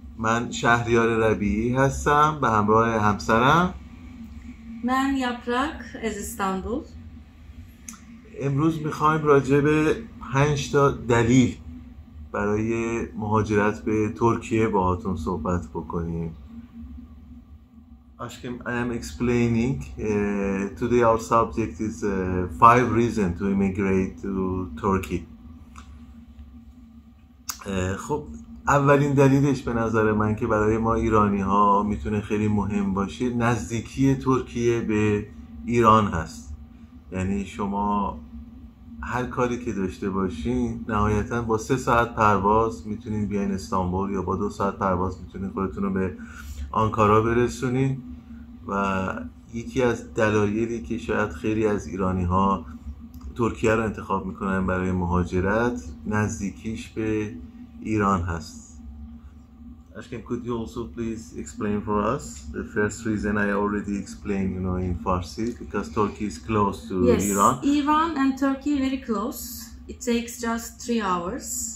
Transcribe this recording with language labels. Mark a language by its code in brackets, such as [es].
[fa] من شهریار ربیعی هستم به همراه همسرم. من یاپراک از استانبول. امروز میخوایم راجع به 5 تا دلیل برای مهاجرت به ترکیه باهاتون صحبت بکنیم. [en] Aşkım, I am explaining. Today our subject is 5 reasons to immigrate to Turkey. [fa] خب اولین دلیلش به نظر من که برای ما ایرانی ها میتونه خیلی مهم باشه نزدیکی ترکیه به ایران هست. یعنی شما هر کاری که داشته باشین نهایتا با 3 ساعت پرواز میتونین بیاین استانبول یا با 2 ساعت پرواز میتونین خودتون رو به آنکارا برسونین. و یکی از دلایلی که شاید خیلی از ایرانی ها ترکیه رو انتخاب میکنن برای مهاجرت نزدیکیش به ایران هست. [en] Ashkem, could you also please explain for us the first reason? I already explained, in Farsi, because Turkey is close to Iran. Yes, Iran and Turkey very close. It takes just 3 hours.